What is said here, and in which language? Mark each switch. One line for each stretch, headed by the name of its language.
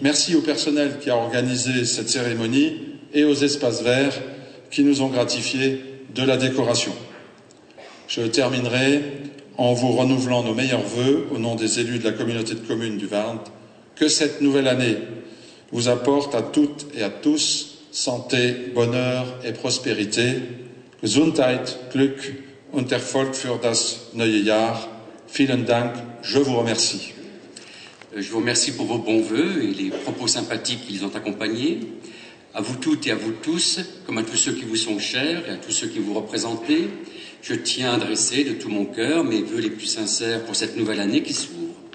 French: Merci au personnel qui a organisé cette cérémonie et aux espaces verts qui nous ont gratifiés de la décoration. Je terminerai en vous renouvelant nos meilleurs vœux au nom des élus de la communauté de communes du Varnt. Que cette nouvelle année vous apporte à toutes et à tous santé, bonheur et prospérité.
German: Gesundheit, Glück und Erfolg für das neue Jahr. Vielen Dank.
French: Je vous remercie. Je vous remercie pour vos bons vœux et les propos sympathiques qui les ont accompagnés. À vous toutes et à vous tous, comme à tous ceux qui vous sont chers et à tous ceux qui vous représentez, je tiens à adresser de tout mon cœur mes vœux les plus sincères pour cette nouvelle année qui s'ouvre.